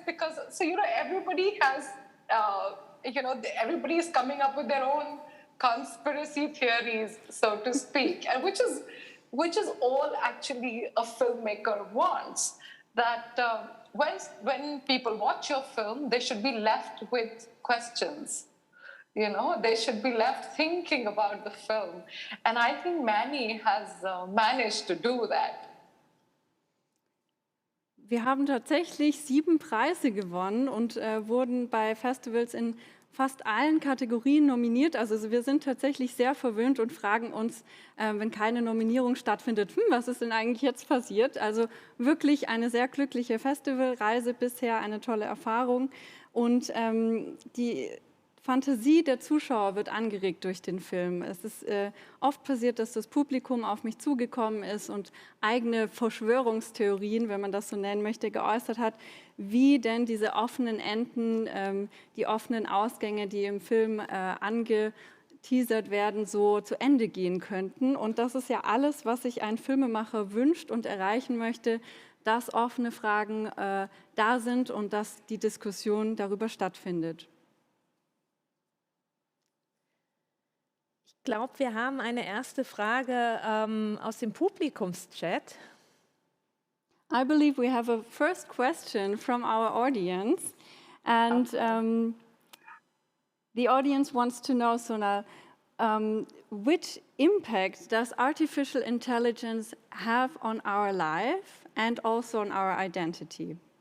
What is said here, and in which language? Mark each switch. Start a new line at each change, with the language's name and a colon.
English: Because everybody has everybody is coming up with their own conspiracy theories, so to speak, and which is all actually a filmmaker wants. That when people watch your film, they should be left with questions. They should be left thinking about the film, and I think Mani has managed to do that.
German: Wir haben tatsächlich 7 Preise gewonnen und wurden bei Festivals in fast allen Kategorien nominiert. Also wir sind tatsächlich sehr verwöhnt und fragen uns, wenn keine Nominierung stattfindet, was ist denn eigentlich jetzt passiert? Also wirklich eine sehr glückliche Festivalreise bisher, eine tolle Erfahrung. Und die Fantasie der Zuschauer wird angeregt durch den Film. Es ist oft passiert, dass das Publikum auf mich zugekommen ist und eigene Verschwörungstheorien, wenn man das so nennen möchte, geäußert hat, wie denn diese offenen Enden, die offenen Ausgänge, die im Film angeteasert werden, so zu Ende gehen könnten. Und das ist ja alles, was sich ein Filmemacher wünscht und erreichen möchte, dass offene Fragen da sind und dass die Diskussion darüber stattfindet. Ich glaube, wir haben eine erste Frage aus dem Publikumschat.
English: I believe we have a first question from our audience, and the audience wants to know, Sonal, which impact does artificial intelligence have on our life and also on our identity?